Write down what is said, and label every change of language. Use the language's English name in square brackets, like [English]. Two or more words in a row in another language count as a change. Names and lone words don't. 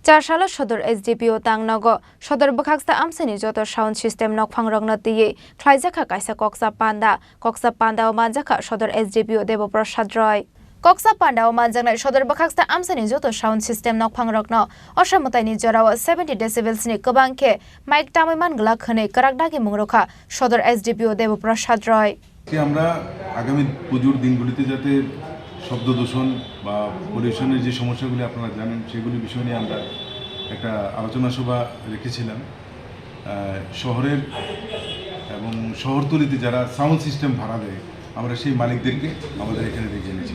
[Kok Borok] চারশালা সদর SDPO তাংনগ সদর বখাকস্তা আমসানি যত [English] sound system [Kok Borok] নক ফাংরংনা দিয়ে খ্লাইজাখা কাইসা কক্সা পান্ডা ও মানজাখা সদর SDPO দেব প্রসাদ রয় কক্সা পান্ডা ও মানজাংনাই সদর বখাকস্তা আমসানি যত [English] sound system [Kok Borok] নক ফাংরংন অসামতাইনি জরাও 70 decibels ni Kwbang ke মাইক Tamwi Manglak khane Kwrak Dagimung Rwkha সদর SDPO দেব প্রসাদ রয় [Bangla] আমরা আগামী পুজোর দিনগুলিতে যাতে শব্দ দূষণ বা পলিউশনের যে সমস্যাগুলি আপনারা জানেন সেগুলি বিষয় নিয়ে আমরা একটা আলোচনা সভা রেখেছিলাম শহরের এবং শহরতলিতে যারা সাউন্ড সিস্টেম ভাড়া দেয় আমরা সেই মালিকদেরকে আমাদের এখানে ডেকে এনেছি।